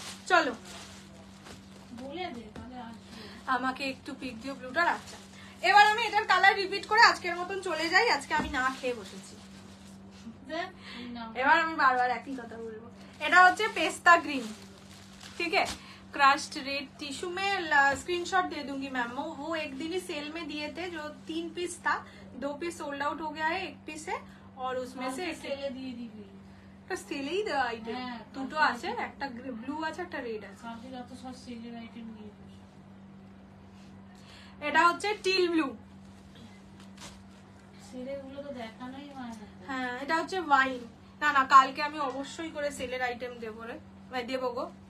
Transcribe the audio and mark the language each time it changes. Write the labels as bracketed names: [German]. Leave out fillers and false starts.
[Bangla] চলো, বলে দে তাহলে আমাকে একটু পিক দিও ব্লুটার। আচ্ছা, এবার আমি এটার কালার রিপিট করে আজকের মতন চলে যাই। আজকে আমি না খেয়ে বসেছি, এবার আমি বারবার একই কথা বলবো। এটা হচ্ছে [Hindi] पेस्ता ग्रीन, ठीक है? क्रश्ड रेड टिश्यू में स्क्रीनशॉट दे दूंगी मैम। वो एक दिन ही सेल में दिए थे, जो 3 पीस था, 2 पीस सोल्ड आउट हो गया है, 1 पीस है, और उसमें से सेले [Bangla] দিয়ে দিবি, তো সেলেই দেওয়া আইটেম দুটো আছে, একটা ব্লু আছে, একটা রেড আছে। কালকে তো সব সেলের আইটেম দিয়ে দিস। এটা হচ্ছে টিল ব্লু, ছেলেগুলো তো দেখানোই হয় না। হ্যাঁ এটা হচ্ছে ওয়াইন। না না কালকে আমি অবশ্যই করে সেলের আইটেম দেবো রে, দেবো গো।